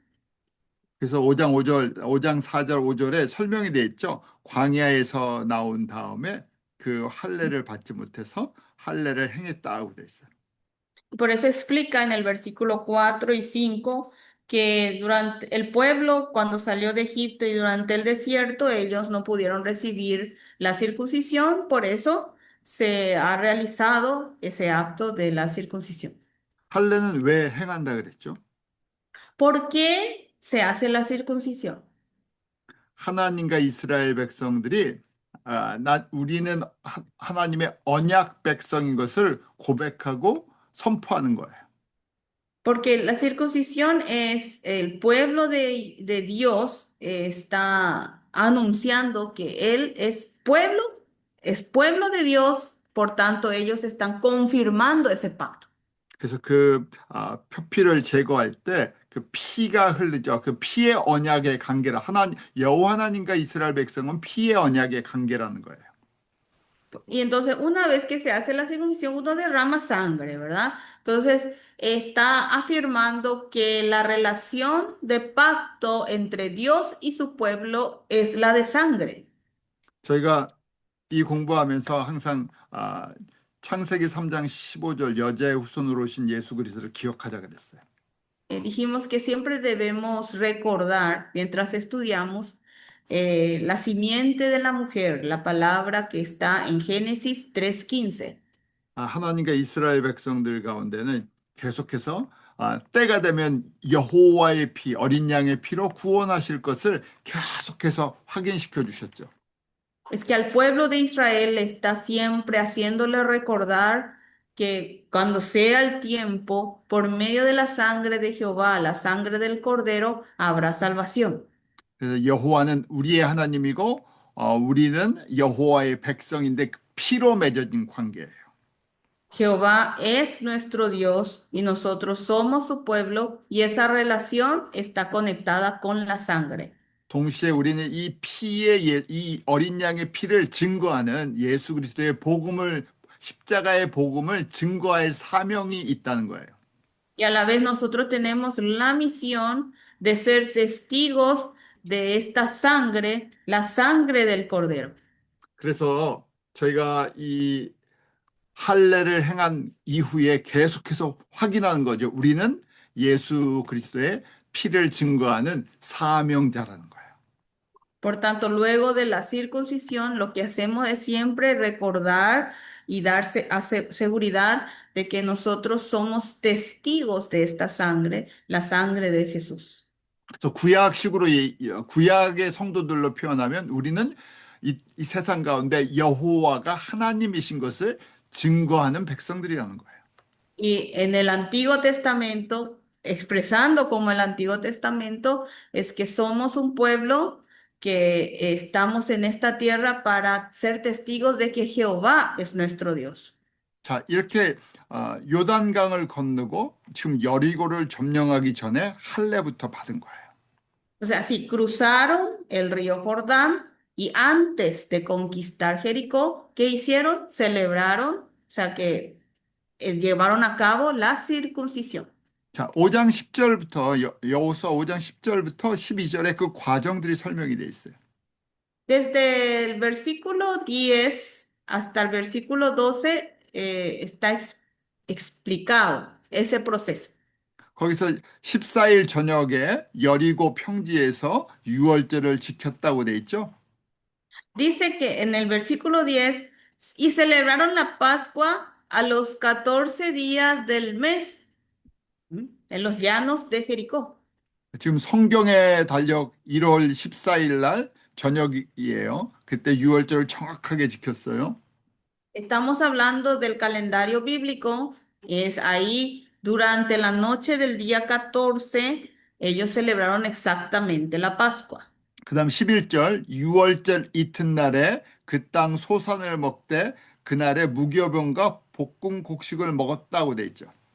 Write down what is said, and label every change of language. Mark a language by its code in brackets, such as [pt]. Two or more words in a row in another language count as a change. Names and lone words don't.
[ko] 그래서 5장 5절, 5장 4절 5절에 설명이 돼 있죠. 광야에서 나온 다음에 그 할례를 받지 못해서 할례를 행했다고 돼 있어요. [es] Por eso explica en el versículo 4 y 5 que durante el pueblo, cuando salió de Egipto y durante el desierto, ellos no pudieron recibir la circuncisión, por eso se ha realizado ese acto de la circuncisión. [ko] 할례는 왜 행한다 그랬죠? [es] ¿Por qué se hace la circuncisión? [ko] 하나님과 이스라엘 백성들이 우리는 하나님의 언약 백성인 것을 고백하고 선포하는 거예요. [es] Porque la circuncisión es el pueblo de Dios está anunciando que Él es pueblo de Dios, por tanto ellos están confirmando ese pacto. [ko] 그래서 표피를 제거할 때 그 피가 흐르죠. 그 피의 언약의 관계라 여호와 하나님과 이스라엘 백성은 피의 언약의 관계라는 거예요. [es] Y entonces una vez que se hace la circuncisión, uno derrama sangre, ¿verdad? Entonces está afirmando que la relación de pacto entre Dios y su pueblo es la de sangre. [ko] 저희가 이 공부하면서 항상 창세기 3장 15절 여자의 후손으로 오신 예수 그리스도를 기억하자 그랬어요. [es] Dijimos que siempre debemos recordar, mientras estudiamos, la simiente de la mujer, la palabra que está en Génesis 3:15. [ko] 하나님과 이스라엘 백성들 가운데는 계속해서 때가 되면 여호와의 피, 어린 양의 피로 구원하실 것을 계속해서 확인시켜 주셨죠. [es] Es que al pueblo de Israel está siempre haciéndole recordar que cuando sea el tiempo, por medio de la sangre de Jehová, la sangre del Cordero, habrá salvación. [ko] 그래서 여호와는 우리의 하나님이고 우리는 여호와의 백성인데 그 피로 맺어진 관계예요. [es] Jehová es nuestro Dios y nosotros somos su pueblo y esa relación está conectada con la sangre. [ko] 동시에 우리는 이 어린 양의 피를 증거하는 예수 그리스도의 십자가의 복음을 증거할 사명이 있다는 거예요. [es] Y a la vez nosotros tenemos la misión de ser testigos de esta sangre, la sangre del Cordero. [ko] 그래서 저희가 이 할례를 행한 이후에 계속해서 확인하는 거죠. 우리는 예수 그리스도의 피를 증거하는 사명자라는 거예요. [es] Por tanto, luego de la circuncisión, lo que hacemos es siempre recordar y darse seguridad de que nosotros somos testigos de esta sangre, la sangre de Jesús. [ko] 그래서 구약식으로 구약의 성도들로 표현하면 우리는 이 세상 가운데 여호와가 하나님이신 것을 증거하는 백성들이라는 거예요. [es] Y en el Antiguo Testamento, expresando como el Antiguo Testamento, es que somos un pueblo que estamos en esta tierra para ser testigos de que Jehová es nuestro Dios. [ko] 자, 이렇게 요단강을 건너고 지금 여리고를 점령하기 전에 할례부터 받은 거예요. [es] O sea, si cruzaron el río Jordán y antes de conquistar Jericó, ¿qué hicieron? Celebraron, o sea, que llevaron a cabo la circuncisión. [ko] 자, 5장 10절부터 여호수아 5장 10절부터 12절에 그 과정들이 설명이 돼 있어요. [es] Desde el versículo 10 hasta el versículo 12 está explicado ese proceso. [ko] 거기서 14일 저녁에 여리고 평지에서 유월절을 지켰다고 돼 있죠. [es] Dice que en el versículo 10, y celebraron la Pascua a los 14 días del mes, en los llanos de Jericó. [ko] 지금 성경에 달력 1월 14일 날 저녁이에요. 그때 유월절을 정확하게 지켰어요. [es] Estamos hablando del calendario bíblico, es ahí durante la noche del día 14, ellos celebraron exactamente la Pascua. [ko] 그다음 11절 유월절 이튿날에 그 땅 소산을 먹되 그날에 무교병과 볶음 곡식을 먹었다고 돼 있죠.